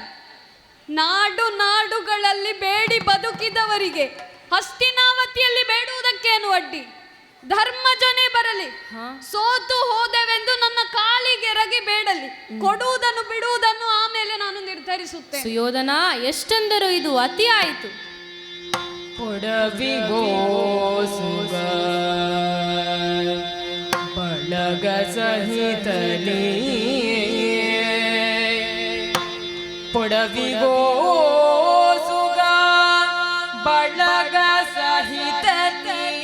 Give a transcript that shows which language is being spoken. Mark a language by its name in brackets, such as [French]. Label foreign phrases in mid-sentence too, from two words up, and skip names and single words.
[Kannada] ನಾಡುಗಳಲ್ಲಿ ಬೇಡಿ ಬದುಕಿದವರಿಗೆ ಹಸ್ತಿನಾವತಿಯಲ್ಲಿ ಬೇಡುವುದಕ್ಕೇನು ಅಡ್ಡಿ? ಧರ್ಮಜನೇ ಬರಲಿ, ಸೋತು ಹೋದೆವೆಂದು ನನ್ನ ಕಾಲಿಗೆರಗಿ ಬೇಡಲಿ. ಕೊಡುವುದನ್ನು ಬಿಡುವುದನ್ನು ಆಮೇಲೆ ನಾನು ನಿರ್ಧರಿಸುತ್ತೇನೆ. ಸುಯೋಧನ, ಎಷ್ಟೆಂದರೂ ಇದು ಅತಿ ಆಯಿತು. ಪೊಡವಿಗೋ ಸುಗ ಬಳಗ ಸಹಿತಲಿ, ಪೊಡವಿಗೋ ಸುಗ ಬಳಗ ಸಹಿತಲಿ,